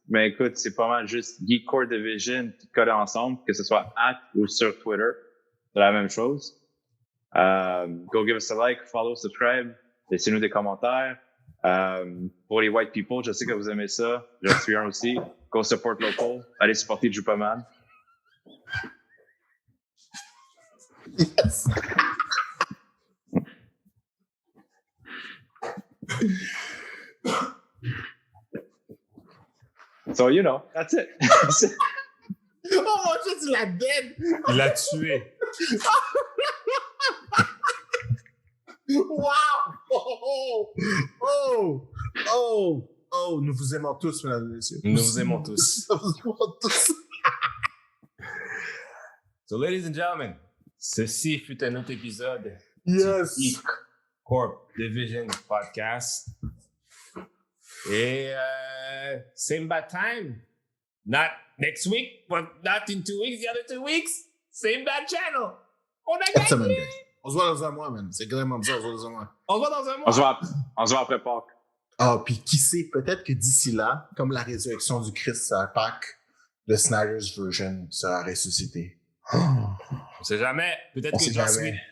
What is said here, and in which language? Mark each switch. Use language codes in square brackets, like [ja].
[fr] Mais écoute, c'est pas mal juste Geek Core Division tout collé ensemble, que ce soit ou sur Twitter. C'est la même chose. [en] Go give us a like, follow, subscribe. [fr] Laissez-nous des commentaires. Pour les white people, je sais que vous aimez ça. Je suis un aussi. [en] Go support local. [fr] Allez supporter Jupaman. [en] Yes. So, you know, that's it. [fr] Oh mon Dieu, tu l'as dead! Il l'a tué. Wow! Oh! Nous vous aimons tous, mesdames et messieurs. Nous vous aimons tous. Nous vous aimons tous. [en] So, ladies and gentlemen, [fr] ceci fut un autre épisode [en] Yes! [fr] du Geek Corp Division podcast. Et [en] same bad time. Not next week, but not in 2 weeks. The other 2 weeks, same bad channel. [fr] On a Cette semaine, gagné! [en] guys. [fr] On se voit dans un mois, man. C'est carrément ça, on se voit dans un mois. On se voit dans un mois. On se voit après Pâques. Ah, puis qui sait, peut-être que d'ici là, comme la résurrection du Christ à Pâques, le Snyder's version sera ressuscité. On sait jamais. Peut-être On que sait jamais.